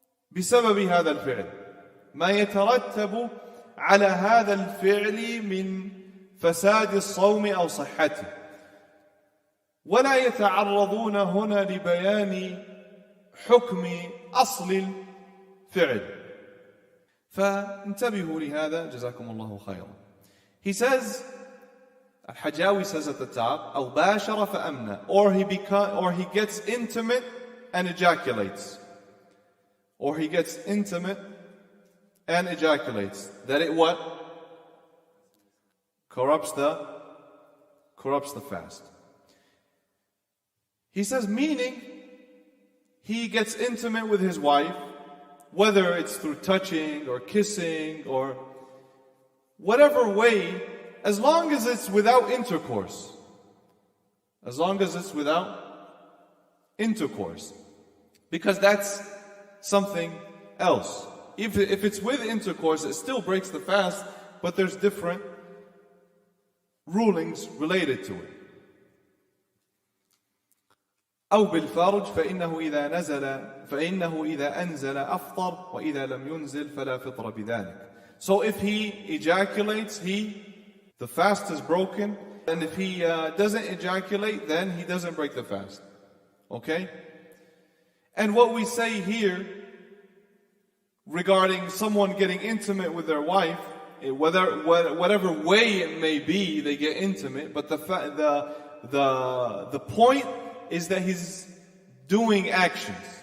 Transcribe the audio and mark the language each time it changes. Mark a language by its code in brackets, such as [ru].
[ar] بسبب هذا الفعل، ما يترتب على هذا الفعل من فساد الصوم أو صحته، ولا يتعرضون هنا لبيان حكم أصل الفعل. فانتبهوا لهذا جزاكم الله خيرا. [en] He says, Al-Hajawi says at the top, [ar] أو باشر فأمنى, [en] or he gets intimate and ejaculates. Or he gets intimate and ejaculates. That it what? Corrupts the fast. He says, meaning, he gets intimate with his wife, whether it's through touching or kissing or whatever way, as long as it's without intercourse. As long as it's without intercourse. Because that's something else. If it's with intercourse, it still breaks the fast, but there's different rulings related to it. [ar] أو بالفرج فإنه إذا أنزل أفطر وإذا لم ينزل فلا فطر بذلك. [en] So if he ejaculates, the fast is broken, and if he doesn't ejaculate, then he doesn't break the fast. Okay? And what we say here regarding someone getting intimate with their wife, whatever way it may be, they get intimate, but the point is that he's doing actions.